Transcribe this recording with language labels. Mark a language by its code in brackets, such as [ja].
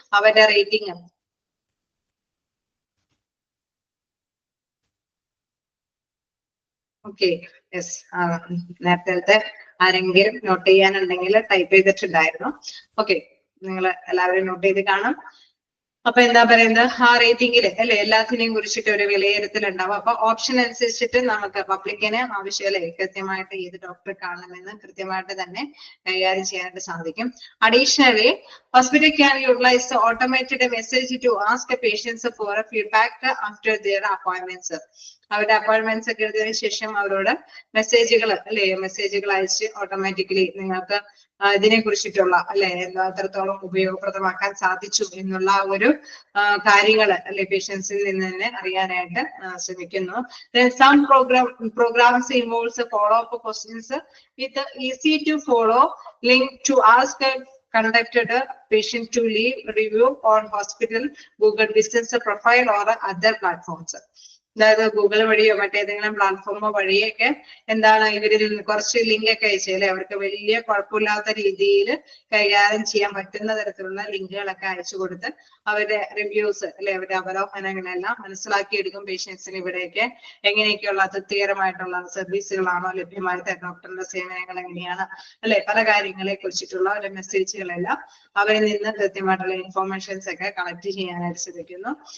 [ml] അവരുടെ rating okay, yes, നേരത്തെ ആരെങ്കിലും നോട്ട് ചെയ്യാനുണ്ടെങ്കിൽ ടൈപ്പ് ചെയ്തിട്ടുണ്ടായിരുന്നു. ഓക്കെ, നിങ്ങൾ എല്ലാവരും നോട്ട് ചെയ്ത് കാണും. അപ്പൊ എന്താ പറയുന്നത്? ആ റേറ്റിംഗില് അല്ലെ എല്ലാത്തിനെയും കുറിച്ചിട്ട് ഒരു വിലയിരുത്തൽ ഉണ്ടാവും. അപ്പൊ ഓപ്ഷൻ അനുസരിച്ചിട്ട് നമുക്ക് പബ്ലിക്കിന് ആവശ്യമല്ലേ കൃത്യമായിട്ട് ഏത് ഡോക്ടറെ കാണണമെന്ന് കൃത്യമായിട്ട് തന്നെ കൈകാര്യം ചെയ്യാനായിട്ട് സാധിക്കും. [en] Additionally, hospital can utilize the automated message to ask patients for a feedback after their appointments. [ml] അവരുടെ അപ്പോയിന്റ്മെന്റ്സ് ഒക്കെ എടുത്തതിനു ശേഷം അവരോട് മെസ്സേജുകൾ അല്ലെ മെസ്സേജുകൾ അയച്ച് ഓട്ടോമാറ്റിക്കലി നിങ്ങൾക്ക് ഇതിനെ കുറിച്ചിട്ടുള്ള അല്ലെ എത്രത്തോളം ഉപയോഗപ്രദമാക്കാൻ സാധിച്ചു എന്നുള്ള ഒരു കാര്യങ്ങൾ അല്ലെ പേഷ്യൻസിൽ നിന്ന് തന്നെ അറിയാനായിട്ട് ശ്രമിക്കുന്നു. [en] Some programs involves follow-up questions with easy to follow link to ask conducted patient to leave review on hospital Google business profile or other platforms. [ml] അതായത് ഗൂഗിൾ വഴിയോ മറ്റേതെങ്കിലും പ്ലാറ്റ്ഫോമോ വഴിയൊക്കെ എന്താണ് ഇവരിൽ കുറച്ച് ലിങ്ക് ഒക്കെ അയച്ചു അല്ലെ അവർക്ക് വലിയ കുഴപ്പമില്ലാത്ത രീതിയിൽ കൈകാര്യം ചെയ്യാൻ പറ്റുന്ന തരത്തിലുള്ള ലിങ്കുകളൊക്കെ അയച്ചു കൊടുത്ത് അവരുടെ റിവ്യൂസ് അല്ലെ അവരുടെ അവലോകനങ്ങളെല്ലാം മനസ്സിലാക്കിയെടുക്കും. പേഷ്യൻസിന് ഇവിടെയൊക്കെ എങ്ങനെയൊക്കെയുള്ള തൃപ്തികരമായിട്ടുള്ള സർവീസുകളാണോ ലഭ്യമായിട്ട് ഡോക്ടറിന്റെ സേവനങ്ങൾ എങ്ങനെയാണ് അല്ലെ പല കാര്യങ്ങളെ കുറിച്ചിട്ടുള്ള ഒരു മെസ്സേജുകളെല്ലാം അവരിൽ നിന്ന് കൃത്യമായിട്ടുള്ള ഇൻഫോർമേഷൻസ് ഒക്കെ കളക്ട് ചെയ്യാനായിട്ട് ശ്രമിക്കുന്നു.